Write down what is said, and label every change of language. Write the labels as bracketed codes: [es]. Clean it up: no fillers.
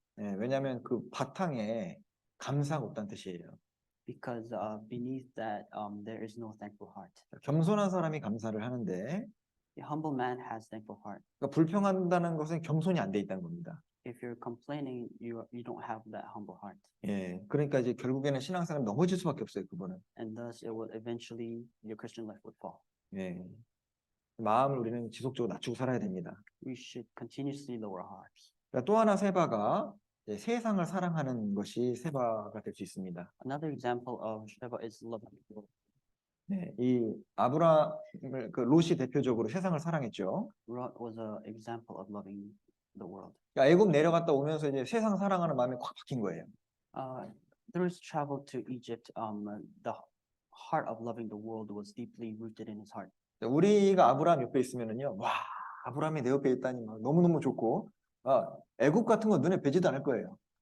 [ko] 네, 왜냐하면 그 바탕에 감사가 없다는 뜻이에요. [en] Because beneath that, there is no thankful heart. [ko] 겸손한 사람이 감사를 하는데, [en] A humble man has thankful heart. [ko] 그러니까 불평한다는 것은 겸손이 안 돼 있다는 겁니다. [en] If you're complaining, you don't have that humble heart, [ko] 예, 그러니까 이제 결국에는 신앙생활 넘어질 수밖에 없어요, 그분은. [en] and thus it will eventually your Christian life would fall. [ko] 예, 마음을 우리는 지속적으로 낮추고 살아야 됩니다. [en] We should continuously lower our hearts. [ko] 그러니까 또 하나 세바가 이제 세상을 사랑하는 것이 세바가 될 수 있습니다. [en] Another example of Sheva is loving the world. [ko] 네, 이 아브라함을 그 롯이 대표적으로 세상을 사랑했죠. [en] Lot was an example of loving the world. [ko] 그러니까 애굽 내려갔다 오면서 이제 세상 사랑하는 마음이 확 바뀐 거예요. [en] Through his travel to Egypt, the heart of loving the world was deeply rooted in his heart. [ko] 우리가 아브라함 옆에 있으면은요, 와, 아브라함이 내 옆에 있다니 막 너무너무 좋고, 애굽 같은 거 눈에 뵈지도 않을 거예요.